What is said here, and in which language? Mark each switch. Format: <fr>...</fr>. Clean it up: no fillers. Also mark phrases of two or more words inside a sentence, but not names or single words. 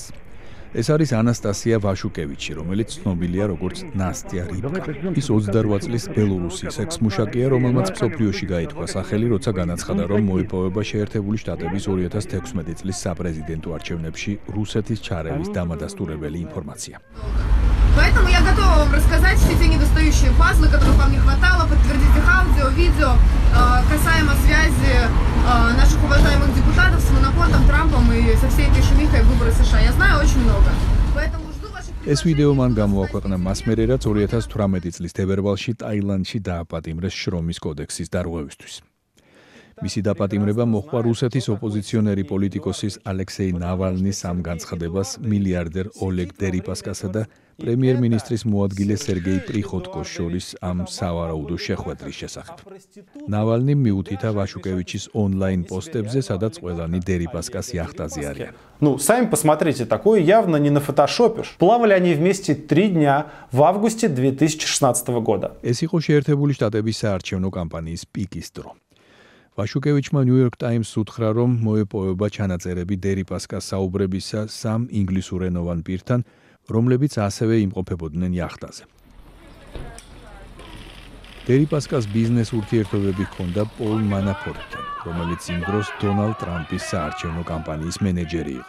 <ka>ეს არის ანასტასია ვაშუკევიჩი, რომელიც ცნობილია როგორც ნასტია რიბკა. ის 28 წლის ბელორუსის ექსმუშაკია, რომელმაც მსოფლიოში გაითქვა სახელი, როცა განაცხადა, რომ მოიპოვება შეერთებული შტატების 2016 წლის საპრეზიდენტო არჩევნებში რუსეთის ჩარევის დამადასტურებელი ინფორმაცია.</ka> <ru>Поэтому я готова вам рассказать все те недостающие пазлы, которых вам не хватало, подтвердить их аудио, видео, касаемо связи наших уважаемых депутатов с Манафортом, Трампом и со всей этой шумихой выборы США. Я знаю очень много. Поэтому жду ваших...</ru> <ka>ეს ვიდეო მან გამოაქვეყნა მასმერე, რაც 2018 წლის თებერვალში ტაილანდში დააპატიმრეს შრომის კოდექსის დარღვევისთვის. მისი დაპატიმრება მოჰყვა რუსეთის ოპოზიციონერი პოლიტიკოსის ალექსეი ნავალნის ამ განცხადებას მილიარდერ ოლეგ დერიპასკასა და პრემიერ-მინისტრის მოადგილე სერგეი პრიხოტკოს შორის ამ სავარაუდო შეხვედრის შესახებ. ნავალნი მიუთითა ვაშუკევიჩის ონლაინ პოსტებზე, სადაც ყველანი დერიპასკას яхтаზე არიან.</ka> <ru>Ну, сами посмотрите, такое явно не нафотошопишь. Плавали они вместе 3 дня в августе 2016 года.</ru> <ka>ეს იყო შეერთებული შტატების საარჩევნო კამპანიის პიკის დრო. ვაშუკევიჩმა New York Times უთხრა, რომ მოეპოვება ჩანაწერები დერიპასკას საუბრებისა სამ ინგლისურენოვან პირთან, რომლებიც ასევე იმყოფებოდნენ яхтаზე. დერიპასკას ბიზნეს ურთიერთობები ჰქონდა პოლ მანაფორტთან, რომელიც იმ დროს დონალდ ტრამპის საარჩევნო კამპანიის მენეჯერი იყო.</ka>